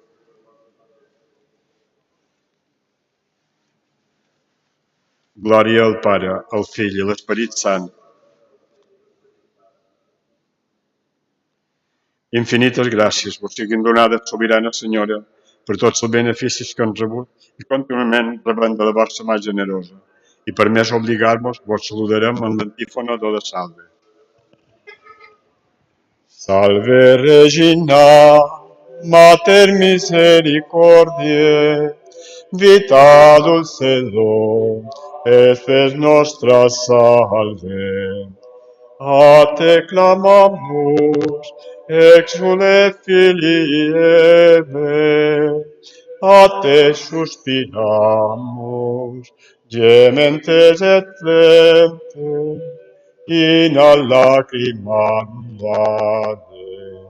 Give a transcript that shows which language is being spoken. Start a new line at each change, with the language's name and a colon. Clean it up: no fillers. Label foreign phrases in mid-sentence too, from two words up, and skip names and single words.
Catalan: Glòria al Pare, al Fill i l'Esperit Sant. Infinites gràcies vos siguin donades, sobirana Senyora, per tots els beneficis que hem rebut i contínuament rebem de la vostra mà generosa. I per més obligar-vos, vos saludarem en l'antífona de la salve.
Latin: Salve Regina, Mater misericordiae, vita dulcedo, et nostra salve. A te clamamus, exule filii Eve, a te suspiramus, gementes et flentes, in a lacrimam vade.